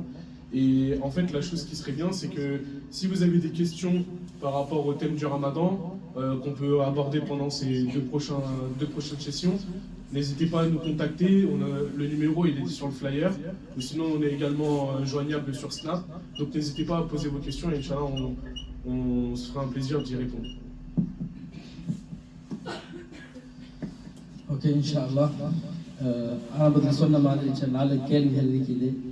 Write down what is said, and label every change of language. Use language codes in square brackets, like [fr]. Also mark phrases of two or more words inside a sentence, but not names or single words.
[fr] Et en fait, la chose qui serait bien, c'est que si vous avez des questions par rapport au thème du Ramadan, qu'on peut aborder pendant ces 2 prochaines sessions, n'hésitez pas à nous contacter. Le numéro, il est sur le flyer. Ou sinon, on est également joignable sur Snap. Donc, n'hésitez pas à poser vos questions et Inch'Allah, on se fera un plaisir d'y répondre. [ar] ஓகே إن شاء الله. [ta] ஆரம்பத்தில் சொன்ன மாதிரி 4 கேள்விகள் இருக்குது.